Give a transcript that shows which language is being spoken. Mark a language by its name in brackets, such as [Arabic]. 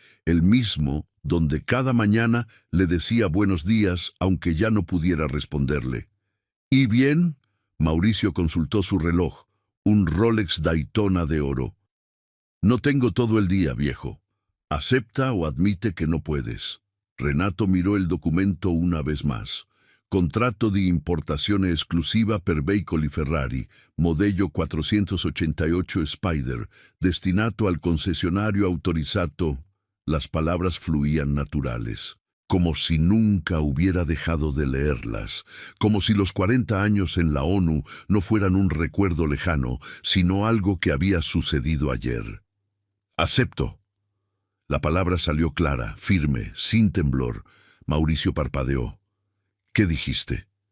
[Spanish] El mismo donde cada mañana le decía buenos días aunque ya no pudiera responderle. ¿Y bien? Mauricio consultó su reloj, un Rolex Daytona de oro. No tengo todo el día, viejo. Acepta o admite que no puedes. Renato miró el documento una vez más. [Italian] Contratto di importazione esclusiva per veicoli Ferrari, modello 488 Spider, destinato al concesionario autorizzato. [Spanish] Las palabras fluían naturales, como si nunca hubiera dejado de leerlas, como si los 40 años en la ONU no fueran un recuerdo lejano, sino algo que había sucedido ayer. Acepto. La palabra salió clara, firme, sin temblor. Mauricio parpadeó. ¿Qué dijiste?